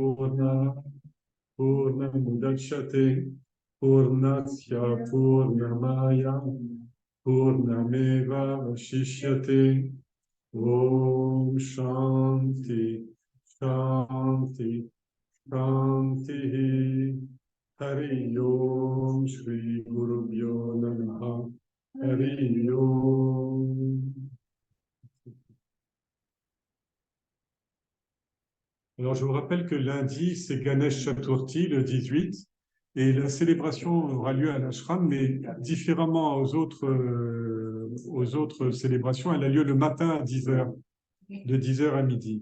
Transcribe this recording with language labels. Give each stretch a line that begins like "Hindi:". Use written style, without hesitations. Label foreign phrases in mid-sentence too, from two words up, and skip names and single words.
Sanskrit: पूर्णमुदच्यते पूर्णस्य पूर्णमय पूर्णमेव वशिष्यते ॐ शान्ति शान्ति शान्ति हरि ॐ श्री गुरुभ्यो नमः हरि ॐ.
French: Alors, je vous rappelle que lundi, c'est Ganesh Chaturthi, le 18, et la célébration aura lieu à l'ashram, mais différemment aux autres célébrations, elle a lieu le matin à 10 heures, de 10 heures à midi.